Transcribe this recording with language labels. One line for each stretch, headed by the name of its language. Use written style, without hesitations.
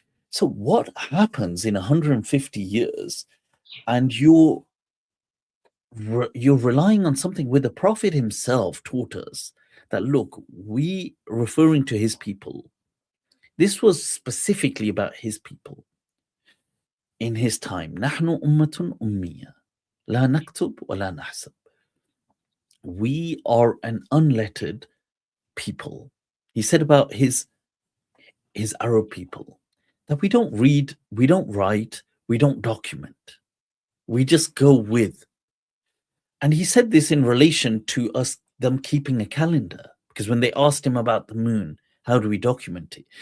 English: So what happens in 150 years, and you're relying on something where the Prophet himself taught us that, look, we, referring to his people, this was specifically about his people in his time.
Arabic: نحن أمة أمية لا نكتب ولا نحسب.
English: We are an unlettered people. He said about his Arab people that we don't read, we don't write, we don't document. We just go with. And he said this in relation to them keeping a calendar, because when they asked him about the moon, how do we document it?